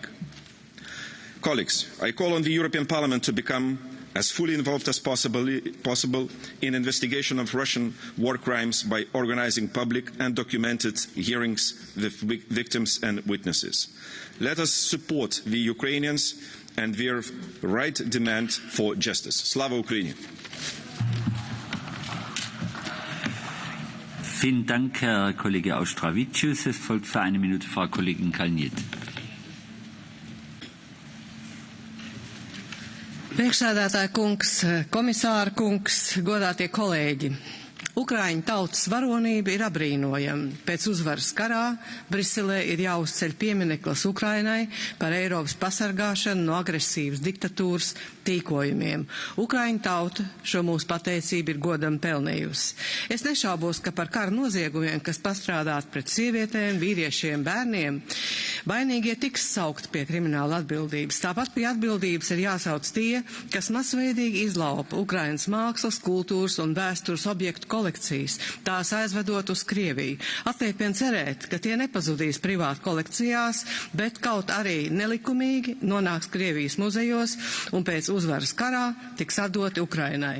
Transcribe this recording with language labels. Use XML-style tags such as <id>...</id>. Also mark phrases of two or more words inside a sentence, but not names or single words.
<en>Colleagues, I call on the European Parliament to become as fully involved as possible in investigation of Russian war crimes by organizing public and documented hearings with victims and witnesses. Let us support the Ukrainians and their right demand for justice.</en> <uk>Slava Ukraini!</uk> <de>Vielen Dank, Herr Kollege Austravicius. Es folgt für eine Minute Frau Kollegin Kalniete.</de> <lv>Priekšsēdētāja kungs, komisāra kungs, godātie kolēģi. Ukraiņu tautas varonība ir abrīnojama. Pēc uzvaras karā Briselē ir jāuzceļ piemineklis Ukrainai par Eiropas pasargāšanu no agresīvas diktatūras tīkojumiem. Ukraiņu tauta šo mūsu pateicību ir godam pelnījusi. Es nešaubos, ka par kara noziegumiem, kas pastrādāt pret sievietēm, vīriešiem, bērniem, vainīgie tiks saukt pie krimināla atbildības. Tāpat pie atbildības ir jāsauc tie, kas masveidīgi izlaupa Ukrainas mākslas, kultūras un vēstures objektu kolekcijas, tās aizvedot uz Krieviju. Atliek vien cerēt, ka tie nepazudīs privātu kolekcijās, bet kaut arī nelikumīgi nonāks Krievijas muzejos un pēc uzvaras karā tiks atdoti Ukrainai.</lv>